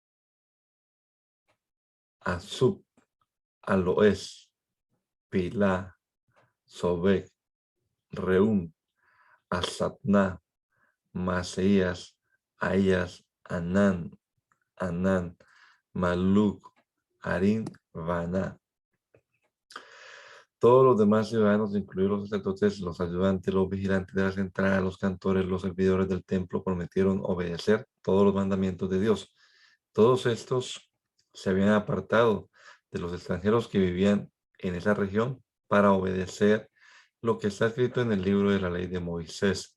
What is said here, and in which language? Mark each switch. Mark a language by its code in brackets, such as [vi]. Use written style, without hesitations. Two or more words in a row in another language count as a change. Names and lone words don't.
[es] Azub, Aloes, Pilá, Sobek, Reum, Asapná, Maseías, Ayas, Anán, Maluc, Arín, Vaná. Todos los demás ciudadanos, incluidos los sacerdotes, los ayudantes, los vigilantes de las entradas, los cantores, los servidores del templo, prometieron obedecer todos los mandamientos de Dios. Todos estos se habían apartado de los extranjeros que vivían en esa región para obedecer lo que está escrito en el libro de la ley de Moisés.